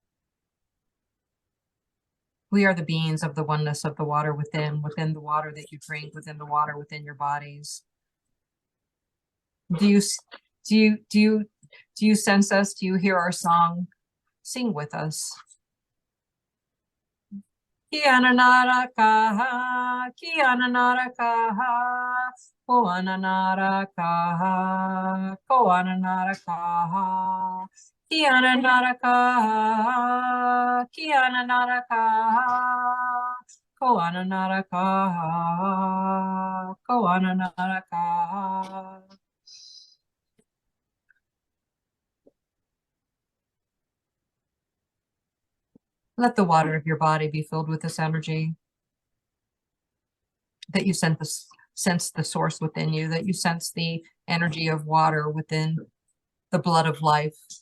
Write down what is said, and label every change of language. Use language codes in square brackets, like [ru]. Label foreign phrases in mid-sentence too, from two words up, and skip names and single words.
[en] We are the beings of the oneness of the water within the water that you drink, within the water within your bodies. Do you sense us? Do you hear our song? Sing with us. Kiana kaha, kiana kaha, koana kaha, koana kaha. Kiana kaha, kiana kaha, koana kaha, koana kaha. Let the water of your body be filled with this energy, that you sense the source within you, that you sense the energy of water within the blood of life.